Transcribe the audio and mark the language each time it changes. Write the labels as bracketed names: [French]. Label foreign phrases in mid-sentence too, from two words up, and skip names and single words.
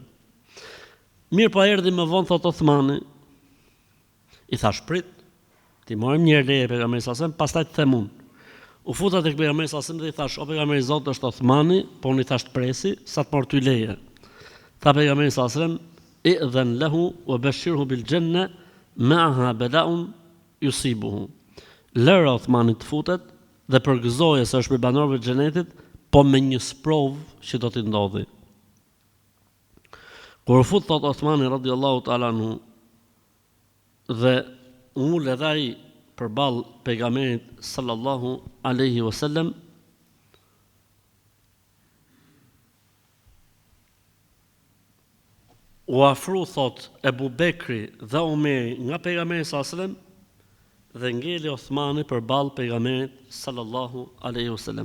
[Albanian] Mirë po erdhi më vonë thot Othmani, i thash prit, ti morëm një leje pejgamberi [Arabic] صلى الله عليه وسلم, [Albanian] pastaj të them unë. U futa tek pejgamberi [Arabic] صلى الله عليه وسلم [Albanian] dhe i thash, o pejgamberi i Zotit është Othmani, po unë i thash të presi sa të marr ty leje. Tha pejgamberi [Arabic] صلى الله عليه وسلم, "ائذن له وبشره بالجنة معها بلاء يصيبه." [Albanian] Lëre Othmanit të futet dhe përgëzoje se është për banorëve të xhenetit, po me një sprov që do t'i ndodhi. Kur fut thot Othmani [Arabic] رضي الله تعالى عنه [Albanian] dhe ul edhe ai përballë pejgamberit [Arabic] صلى الله عليه وسلم, [Albanian] u afru thot Ebu Bekri dhe Omeri nga pejgamberi [Arabic] صلى الله عليه وسلم [Albanian] dhe ngeli Othmani përballë pejgamberit [Arabic] صلى الله عليه وسلم.